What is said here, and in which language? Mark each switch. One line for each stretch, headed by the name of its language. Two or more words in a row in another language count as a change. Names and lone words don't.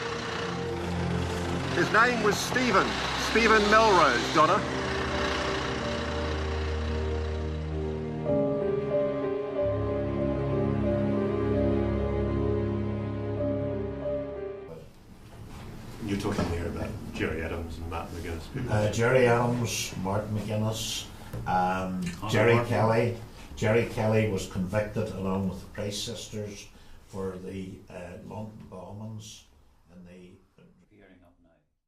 English: His name was Stephen Melrose, Donna. You're talking here about Gerry Adams and Martin McGuinness. Gerry Adams, Martin McGuinness, Gerry Kelly. Gerry Kelly was convicted along with the Price sisters for the London bombings and the Hearing up now.